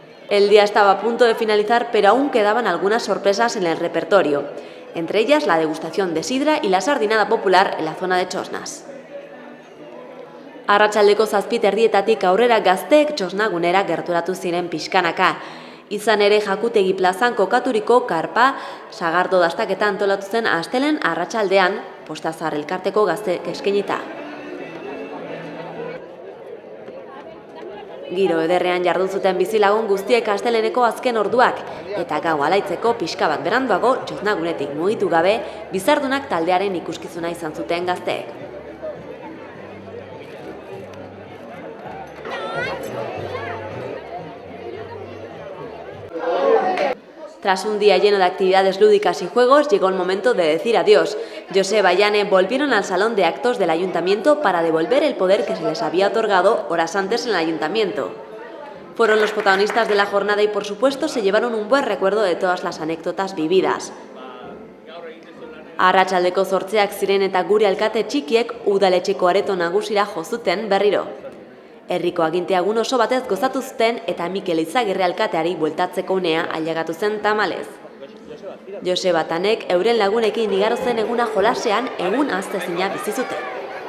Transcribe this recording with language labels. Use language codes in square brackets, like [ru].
[es] El día estaba a punto de finalizar, pero aún quedaban algunas sorpresas en el repertorio, entre ellas la degustación de sidra y la sardinada popular en la zona de Txosnas. [eu] Arratsaldeko 7:00 aurrera gazteek Txosnagunera gerturatu ziren pixkanaka. Izan ere Jakutegi plazan kokaturiko karpa sagardo dastaketa antolatu zen astelen arratsaldean, Postazar elkarteko gazteek eskainita. Giro ederrean jardun zuten bizilagun guztiek asteleneko azken orduak, eta gau alaitzeko pixka bat beranduago Txosnagunetik mugitu gabe, bizardunak taldearen ikuskizuna izan zuten gazteek. [es] Tras un día lleno de actividades lúdicas y juegos, llegó el momento de decir adiós. Joseba y Anne volvieron al salón de actos del ayuntamiento para devolver el poder que se les había otorgado horas antes en el ayuntamiento. Fueron los protagonistas de la jornada y, por supuesto, se llevaron un buen recuerdo de todas las anécdotas vividas. [eu] Arratsaldeko 8:00 ziren eta gure alkate txikiek udaletxeko areto nagusira jo zuten berriro. Herriko aginteagun oso batez gozatu zuten eta Mikel Izagirre alkateari bueltatzeko unea ailegatu zen tamalez. Joseba Tanek euren lagunekin igaro zen eguna jolasean egun ahaztezina bizi zuten.